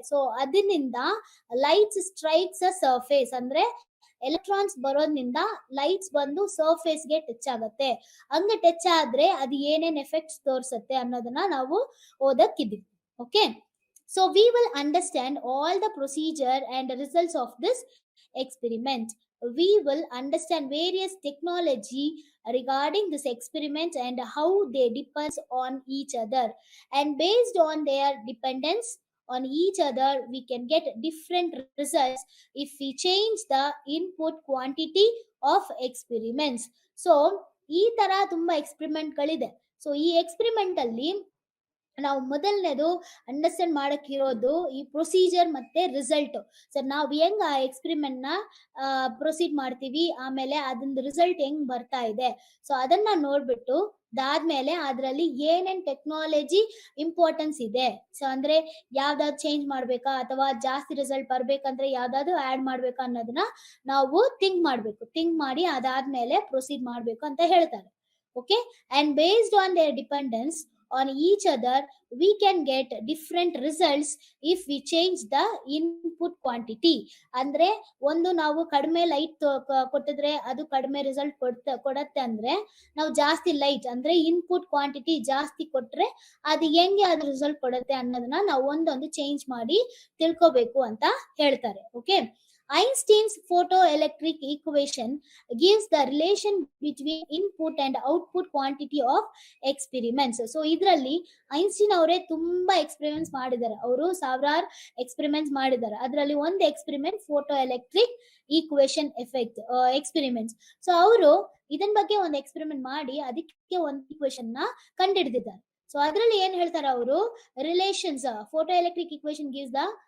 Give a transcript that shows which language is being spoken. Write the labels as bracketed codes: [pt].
[kn] So ಅದರಿಂದ [en] lights strikes a surface, [kn] ಅಂದ್ರೆ electrons ಬರೋದ್ರಿಂದ ಲೈಟ್ಸ್ ಬಂದು ಸರ್ಫೇಸ್ ಗೆ ಟಚ್ ಆಗುತ್ತೆ. ಹಂಗೆ ಟಚ್ ಆದ್ರೆ ಅದು ಏನೇನ್ ಎಫೆಕ್ಟ್ಸ್ ತೋರಿಸುತ್ತೆ ಅನ್ನೋದನ್ನ ನಾವು ಓದಕ್ಕಿದ್ದೀವಿ. [en] Okay, so we will understand all the procedure and results of this experiment. We will understand various technology regarding this experiment and how they depends on each other, and based on their dependence on each other we can get different results if we change the input quantity of experiments. [kn] So ಈ ತರ ತುಂಬಾ experiment ಗಳಿದೆ. So ಈ experiment ಅಲ್ಲಿ ನಾವು ಮೊದಲನೇದು understand ಮಾಡಕ್ಕಿರೋದು ಈ procedure ಮತ್ತೆ ರಿಸಲ್ಟ್. ಸೊ ನಾವು ಹೆಂಗ್ ಆ ಎಕ್ಸ್ಪೆರಿಮೆಂಟ್ ನ ಪ್ರೊಸೀಡ್ ಮಾಡ್ತೀವಿ, ಆಮೇಲೆ ಅದೊಂದು ರಿಸಲ್ಟ್ ಹೆಂಗ್ ಬರ್ತಾ ಇದೆ, ಸೊ ಅದನ್ನ ನೋಡ್ಬಿಟ್ಟು ಅದಾದ್ಮೇಲೆ ಅದರಲ್ಲಿ ಏನೇನ್ ಟೆಕ್ನಾಲಜಿ ಇಂಪಾರ್ಟೆನ್ಸ್ ಇದೆ, ಸೊ ಅಂದ್ರೆ ಯಾವ್ದಾದ್ರು ಚೇಂಜ್ ಮಾಡ್ಬೇಕಾ ಅಥವಾ ಜಾಸ್ತಿ ರಿಸಲ್ಟ್ ಬರ್ಬೇಕಂದ್ರೆ ಯಾವ್ದಾದ್ರು ಆಡ್ ಮಾಡ್ಬೇಕಾ ಅನ್ನೋದನ್ನ ನಾವು ಥಿಂಕ್ ಮಾಡಿ ಅದಾದ್ಮೇಲೆ ಪ್ರೊಸೀಡ್ ಮಾಡ್ಬೇಕು ಅಂತ ಹೇಳ್ತಾರೆ. [en] Okay, and based on their dependence on each other we can get different results if we change the input quantity. [kn] ಅಂದ್ರೆ ಒಂದು ನಾವು ಕಡಿಮೆ ಲೈಟ್ ಕೊಟ್ಟಿದ್ರೆ ಅದು ಕಡಿಮೆ ರಿಸಲ್ಟ್ ಕೊಡುತ್ತೆ ಅಂದ್ರೆ ನಾವು ಜಾಸ್ತಿ ಲೈಟ್ ಅಂದ್ರೆ ಇನ್ಪುಟ್ ಕ್ವಾಂಟಿಟಿ ಜಾಸ್ತಿ ಕೊಟ್ರೆ ಅದು ಹೆಂಗೆ ಅದು ರಿಸಲ್ಟ್ ಕೊಡುತ್ತೆ ಅನ್ನೋದನ್ನ ನಾವು ಒಂದೊಂದು ಚೇಂಜ್ ಮಾಡಿ ತಿಳ್ಕೋಬೇಕು ಅಂತ ಹೇಳ್ತಾರೆ. [en] Okay, Einstein's photoelectric equation gives the relation between input and output quantity of experiments. [kn] So ಇದರಲ್ಲಿ ಐನ್ಸ್ಟೀನ್ ಅವರೇ ತುಂಬಾ ಎಕ್ಸ್ಪೆರಿಮೆಂಟ್ಸ್ ಮಾಡಿದ್ದಾರೆ, ಅವರು ಸಾವಿರಾರು ಎಕ್ಸ್ಪೆರಿಮೆಂಟ್ಸ್ ಮಾಡಿದ್ದಾರೆ. ಅದರಲ್ಲಿ ಒಂದು experiment photo electric equation effect experiments. So ಅವರು ಇದನ್ ಬಗ್ಗೆ ಒಂದು ಎಕ್ಸ್ಪೆರಿಮೆಂಟ್ ಮಾಡಿ ಅದಕ್ಕೆ ಒಂದು ಈಕ್ವೇಶನ್ ನ ಕಂಡುಹಿಡಿದಿದ್ದಾರೆ. ಸೊ ಅದರಲ್ಲಿ ಏನ್ ಹೇಳ್ತಾರೆ ಅವರು, [en] relations photo electric equation gives the